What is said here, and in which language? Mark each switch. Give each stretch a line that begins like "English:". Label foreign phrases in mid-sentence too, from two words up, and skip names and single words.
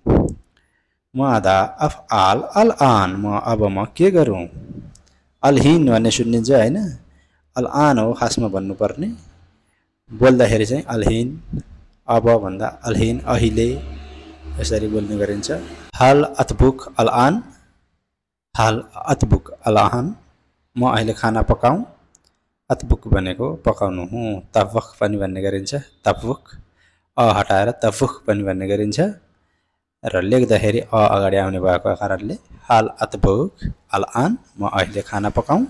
Arabic: ماذا أفعل الآن,
Nepali: अब म के गरौँ। अलहिन भन्ने सुनिन्छ हैन।
Arabic: الآن
Nepali: हो खासमा भन्नुपर्ने। बोल्दाखेरि चाहिँ अलहिन, अब भन्दा अलहिन, अहिले यसरी बोल्ने गरिन्छ।
Arabic: هل أطبخ الآن، هل أطبخ الآن,
Nepali: म अहिले खाना पकाउँ। अतबुक भनेको पकाउनु हुँ। तवख पनि भन्ने गरिन्छ। तवख अ हटाएर तवख पनि भन्ने गरिन्छ र लेख्दाखेरि अ अगाडि आउने भएको कारणले
Arabic: هل أطبخ الآن,
Nepali: म अहिले खाना पकाउँ।